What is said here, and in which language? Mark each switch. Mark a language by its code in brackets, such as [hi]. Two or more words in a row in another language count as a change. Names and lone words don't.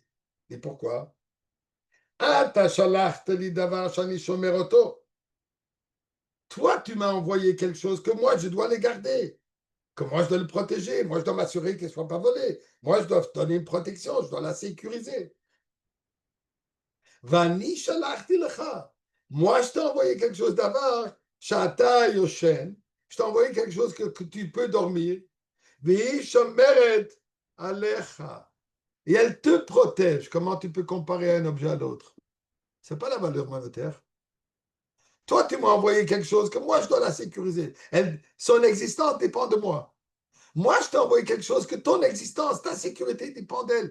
[fr] Et pourquoi? Toi, tu m'as envoyé quelque chose que moi, je dois le garder, que moi, je dois le protéger, moi, je dois m'assurer qu'il ne soit pas volé, moi, je dois donner une protection, je dois la sécuriser. [he] ואני שלחתי לך. [fr] Moi, je t'ai envoyé quelque chose d'abord, [he] שאתה ישן, [fr] je t'ai envoyé quelque chose que tu peux dormir, [he] והיא שומרת עליך. [fr] Et elle te protège. Comment tu peux comparer un objet à l'autre? Ce n'est pas la valeur monétaire. Toi, tu m'as envoyé quelque chose que moi, je dois la sécuriser. Son existence dépend de moi. Moi, je t'ai envoyé quelque chose que ton existence, ta sécurité dépend d'elle.